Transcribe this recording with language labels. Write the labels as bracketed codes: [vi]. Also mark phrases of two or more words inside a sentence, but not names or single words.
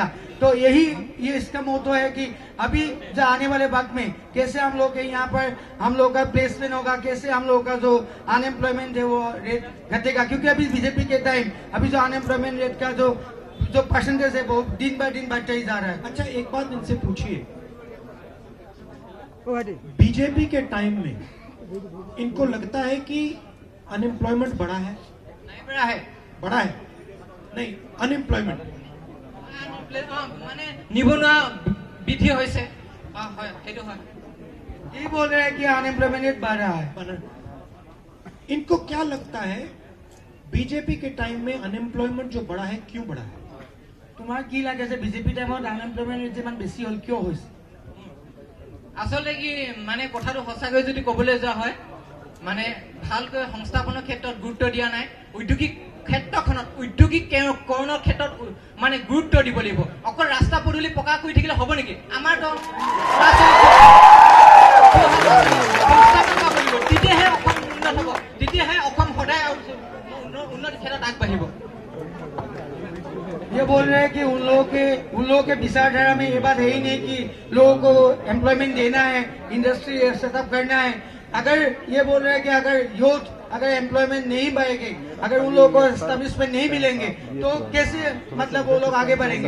[hi] तो यही ये इसका मोटो है कि अभी जो आने वाले वक्त में कैसे हम लोग के यहाँ पर हम लोग का प्लेसमेंट होगा, कैसे हम लोग का जो अनएम्प्लॉयमेंट है वो रेट घटेगा, क्योंकि अभी बीजेपी के टाइम अभी जो [en] unemployment rate [hi] का जो परसेंटेज है वो दिन ब दिन बढ़ता ही जा रहा है। अच्छा एक बात इनसे पूछिए, बीजेपी के टाइम में इनको लगता है कि अनएम्प्लॉयमेंट बढ़ा है? नहीं बढ़ा है। बढ़ा है नहीं, अनएम्प्लॉयमेंट [as] মানে নিবনুৱা বৃদ্ধি হৈছে। হয় সেইটো হয়। [hi] ये बोल रहे हैं कि [en] unemployment rate [hi] बढ़ रहा है। इनको क्या लगता है बीजेपी के टाइम में अनएम्प्लॉयमेंट जो बढ़ा है क्यों बढ़ा है? [as] তোমাৰ কি লাগে যে বিজেপি টাইমত [en] unemployment rate [as] ইমান বেছি হ'ল, কিয় হৈছে? আচলতে কি মানে কথাটো সঁচাকৈ যদি ক'বলৈ যোৱা হয় মানে ভালকৈ সংস্থাপনৰ ক্ষেত্ৰত গুৰুত্ব দিয়া নাই, ঔদ্যোগিক ক্ষেত্ৰখনত ঔদ্যোগিকৰণৰ ক্ষেত্ৰত মানে গুৰুত্ব দিব লাগিব। অকল ৰাস্তা পদূলি পকা কৰি থাকিলে হ'ব নেকি? আমাৰ তেতিয়াহে অসম উন্নত হ'ব, তেতিয়াহে অসম সদায় উন্নতি ক্ষেত্ৰত আগবাঢ়িব। [hi] ये बोल रहे हैं कि उन लोगों के विचारधारा में ये बात है ही नहीं कि लोगों को एम्प्लॉयमेंट देना है, [en] industry setup [hi] करना है। अगर ये बोल रहे हैं कि अगर यूथ अगर एम्प्लॉयमेंट नहीं बढ़ेगी, अगर उन लोगों को एस्टेब्लिशमेंट नहीं मिलेंगे तो कैसे मतलब वो लोग आगे बढ़ेंगे।